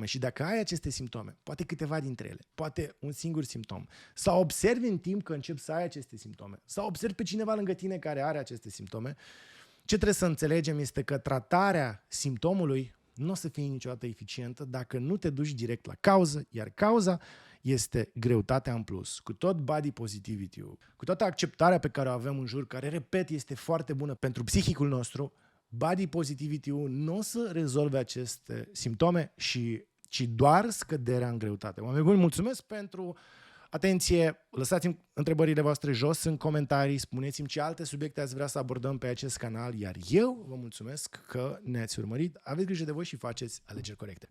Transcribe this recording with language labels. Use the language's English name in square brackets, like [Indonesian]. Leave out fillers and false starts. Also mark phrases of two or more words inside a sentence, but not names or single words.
[Romanian] Și dacă ai aceste simptome, poate câteva dintre ele, poate un singur simptom, sau observi în timp că începi să ai aceste simptome, sau observi pe cineva lângă tine care are aceste simptome, ce trebuie să înțelegem este că tratarea simptomului nu o să fie niciodată eficientă dacă nu te duci direct la cauză, iar cauza este greutatea în plus, cu tot [English] body positivity- [Romanian] ul, cu toată acceptarea pe care o avem în jur, care, repet, este foarte bună pentru psihicul nostru. [English] Body positivity- [Romanian] ul nu o să rezolve aceste simptome, ci doar scăderea în greutate. Oameni buni, mulțumesc pentru atenție, lăsați-mi întrebările voastre jos în comentarii, spuneți-mi ce alte subiecte ați vrea să abordăm pe acest canal, iar eu vă mulțumesc că ne-ați urmărit, aveți grijă de voi și faceți alegeri corecte.